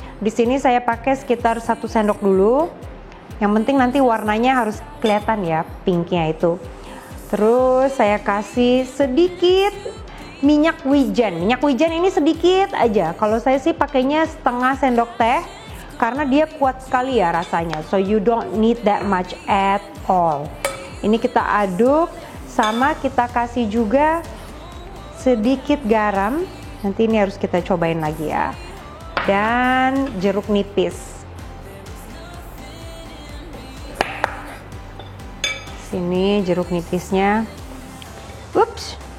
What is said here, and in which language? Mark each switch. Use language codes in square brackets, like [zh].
[id] Di sini saya pakai sekitar 1 sendok dulu. Yang penting nanti warnanya harus kelihatan ya, pinknya itu. Terus saya kasih sedikit minyak wijen. Minyak wijen ini sedikit aja. Kalau saya sih pakainya setengah sendok teh karena dia kuat sekali ya rasanya. [en] So you don't need that much at all. [id] Ini kita aduk, sama kita kasih juga sedikit garam. Nanti ini harus kita cobain lagi ya. Dan jeruk nipis. Sini jeruk nipisnya. Ups.